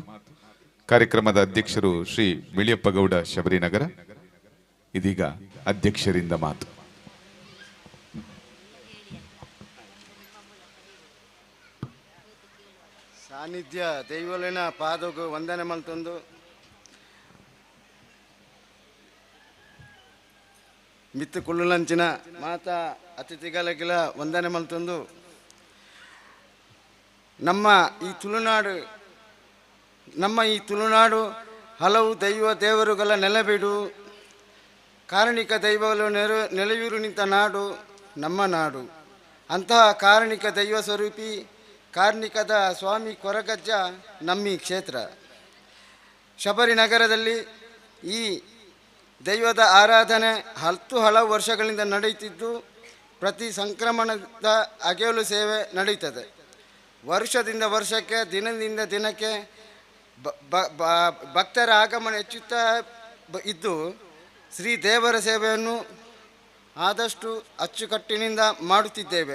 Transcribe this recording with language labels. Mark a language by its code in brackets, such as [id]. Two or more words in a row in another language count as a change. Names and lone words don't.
[kn] ಕಾರ್ಯಕ್ರಮದ ಅಧ್ಯಕ್ಷರು ಶ್ರೀ ಬಿಳಿಯಪ್ಪ ಗೌಡ ಶಬರಿನಗರ. ಇದೀಗ ಅಧ್ಯಕ್ಷರಿಂದ ಮಾತು. [tcy] ಸಾನ್ನಿಧ್ಯ ದೈವಲಿನ ಪಾದకు ವಂದನೆ ಮಲ್ತೊಂದು ಮಿತ್ತು ಕುಳ್ಳುಲಂಚಿನ ಮಾತಾ ಅತಿಥಿಗಳಿಗೆಲ್ಲ ವಂದನೆ ಮಲ್ತೊಂದು, [kn] ನಮ್ಮ ಈ ತುಳುನಾಡು ಹಲವು ದೇವರುಗಳ ನೆಲೆಬೀಡು, ಕಾರಣಿಕ ದೈವಗಳು ನೆಲೆಯೂರು ನಿಂತ ನಾಡು ನಮ್ಮ ನಾಡು. ಅಂತಹ ಕಾರಣಿಕ ದೈವ ಸ್ವರೂಪಿ ಕಾರ್ಣಿಕದ ಸ್ವಾಮಿ ಕೊರಗಜ್ಜ ನಮ್ಮಿ ಕ್ಷೇತ್ರ ಶಬರಿನಗರದಲ್ಲಿ ಈ ದೈವದ ಆರಾಧನೆ ಹಲವು ವರ್ಷಗಳಿಂದ ನಡೆಯುತ್ತಿದ್ದು, ಪ್ರತಿ ಸಂಕ್ರಮಣದ ಅಗೆಯಲು ಸೇವೆ ನಡೀತದೆ. ವರ್ಷದಿಂದ ವರ್ಷಕ್ಕೆ, ದಿನದಿಂದ ದಿನಕ್ಕೆ ಭಕ್ತರ ಆಗಮನ ಹೆಚ್ಚುತ್ತಾ ಇದ್ದು, ಶ್ರೀ ದೇವರ ಸೇವೆಯನ್ನು ಆದಷ್ಟು ಅಚ್ಚುಕಟ್ಟಿನಿಂದ ಮಾಡುತ್ತಿದ್ದೇವೆ.